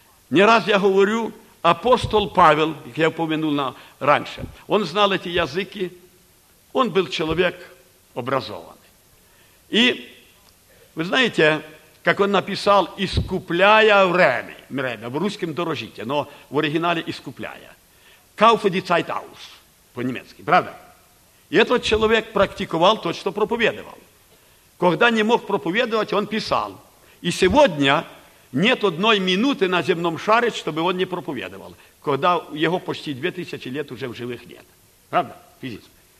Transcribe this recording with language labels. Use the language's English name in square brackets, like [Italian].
[Russian] Не раз я говорю, апостол Павел, как я упомянул раньше, он знал эти языки, он был человек образованный. И вы знаете, как он написал, искупляя время, в русском дорожите, но в оригинале искупляя. [German] Kaufe die Zeit aus, [Russian] по-немецки, правда? И этот человек практиковал то, что проповедовал. Когда не мог проповедовать, он писал. И сегодня нет одной минуты на земном шаре, чтобы он не проповедовал, когда его почти 2000 лет уже в живых нет. Правда? Физически.